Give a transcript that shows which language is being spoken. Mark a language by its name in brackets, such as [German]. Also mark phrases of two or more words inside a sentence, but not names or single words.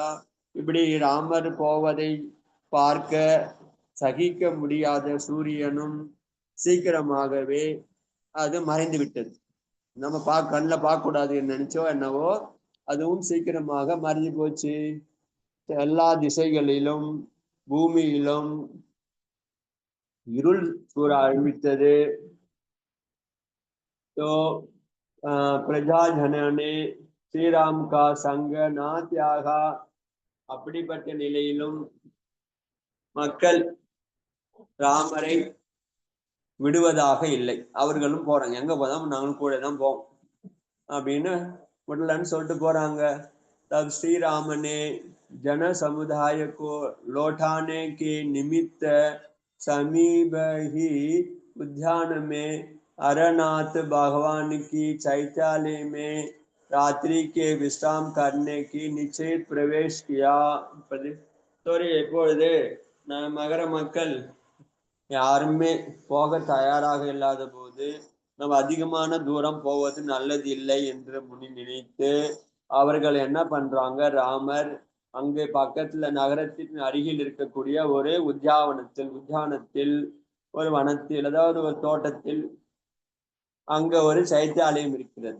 [Tamil] இப்படி ராமர் போவதை பார்க்க சகிக்க முடியாத சூரியனும் சீக்கிரமாகவே அது மறைந்து விட்டது. நம்ம கண்ணில் பார்க்க கூடாதுன்னு நினைச்சோ என்னவோ, அதுவும் சீக்கிரமாக மறைஞ்சு போச்சு. எல்லா திசைகளிலும் பூமியிலும் இருள் சூழ ஆரம்பித்தது. [Hindi] तो प्रजाजनों ने श्री राम का संग ना त्यागा. [Tamil] அப்படிப்பட்ட நிலையிலும் மக்கள் ராமரை விடுவதாக இல்லை. அவர்களும் போறாங்க, எங்க போதாம நாங்களும் கூட தான் போவோம் அப்படின்னு விடலன்னு சொல்லிட்டு போறாங்க. [Hindi] तब श्री राम ने जन समुदाय को लौटाने के निमित्त समीप ही उद्यान में अरनाथ भगवान की चैत्यालय में रात्रि के विश्राम करने की निश्चय प्रवेश किया. [Tamil] எப்பொழுது மகர மக்கள் யாருமே போக தயாராக இல்லாத போது நம்ம அதிகமான தூரம் போவது நல்லது இல்லை என்று நினைத்து அவர்கள் என்ன பண்றாங்க, ராமர் அங்கே பக்கத்துல நகரத்தின் அருகில் இருக்கக்கூடிய ஒரு உத்தியானத்தில் ஒரு வனத்தில், அதாவது ஒரு தோட்டத்தில் அங்க ஒரு சைத்தியாலயம் இருக்கிறது.